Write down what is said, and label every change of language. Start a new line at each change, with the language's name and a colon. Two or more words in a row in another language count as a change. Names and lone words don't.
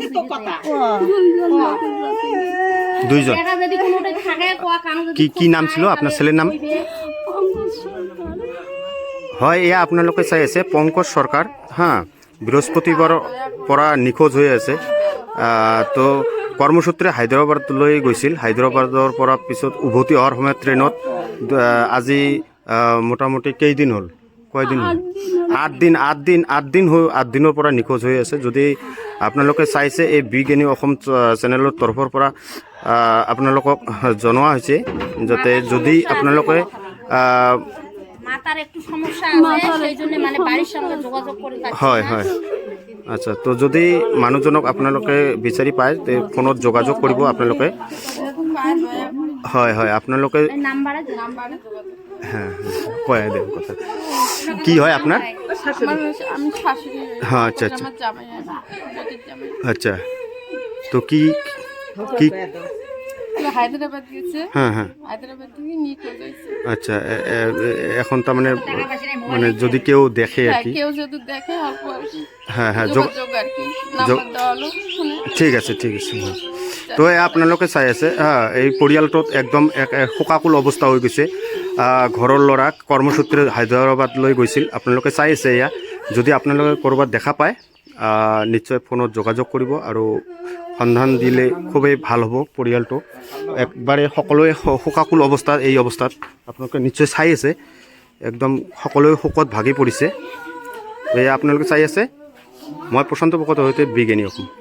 Bangla: দুইজন। এটা যদি কোনোটা থাকে কোয়া কাম যদি কি নাম ছিল আপনার ছেলের নাম?
Assamese: হয় এয়া আপোনালোকে চাই আছে
Bangla: পঙ্কজ সরকার। হ্যাঁ,
Assamese: বৃহস্পতিবাৰৰ পৰা নিখোঁজ হৈ আছে। তো কৰ্মসূত্ৰে হায়দৰাবাদলৈ গৈছিল। হায়দৰাবাদৰ পৰা পিছত উভতি অহাৰ সময়ত ট্ৰেইনত আজি মোটামুটি কেইদিন হ'ল? কয়দিন হ'ল? 8 দিনৰ পৰা নিখোঁজ হৈ আছে। যদি আপোনালোকে চাইছে এই বিগ এনি অসম চেনেলৰ তৰফৰ পৰা আপোনালোকক জনোৱা হৈছে যাতে যদি আপোনালোকে
Bangla: মাতার একটু সমস্যা আছে, সেই জন্য মানে বাড়ির সঙ্গে যোগাযোগ করে পাচ্ছি
Assamese: হয় না। হয় আচ্ছা, তো যদি মানুহজনক আপোনালোকে বিচাৰি পায় তে ফোনত যোগাযোগ কৰিব আপোনালোকে। হয় হয় আপোনালোকে
Bangla: এই নাম্বারে হ্যাঁ কয় দেন কথা। কি হয় আপনার? আমি শাশুড়ি, হ্যাঁ আচ্ছা আচ্ছা আমার জামাই আছে, জামাই। আচ্ছা। তো কি কি হায়দ্রাবাদ গেছে, হ্যাঁ হ্যাঁ হায়দ্রাবাদ থেকে নিখোঁজ হয়েছে। আচ্ছা এখন তার মানে মানে যদি কেউ দেখে আর হ্যাঁ, কি কেউ যদি দেখে অল্প আর কি হ্যাঁ হ্যাঁ যোগাযোগ আর কি নাম্বার দেওয়া হলো শুনে।
Assamese: ঠিক আছে ঠিক আছে তো আপোনালোকে চাই আছে এই পৰিয়ালটোত একদম এক শোকাকুল অৱস্থা হৈ গৈছে ঘৰৰ ল'ৰাক কৰ্মসূত্ৰে হায়দৰাবাদলৈ গৈছিল আপোনালোকে চাই আছে এয়া যদি আপোনালোকে ক'ৰবাত দেখা পায় নিশ্চয় ফোনত যোগাযোগ কৰিব আৰু সন্ধান দিলে খুবেই ভাল হ'ব পৰিয়ালটো একবাৰে সকলোৱে শোকাকুল অৱস্থাত এই অৱস্থাত আপোনালোকে নিশ্চয় চাই আছে একদম সকলোৱে শোকত ভাগি পৰিছে এয়া আপোনালোকে চাই আছে মই প্ৰশান্ত ভকতৰ সৈতে বিজ্ঞানী অসম।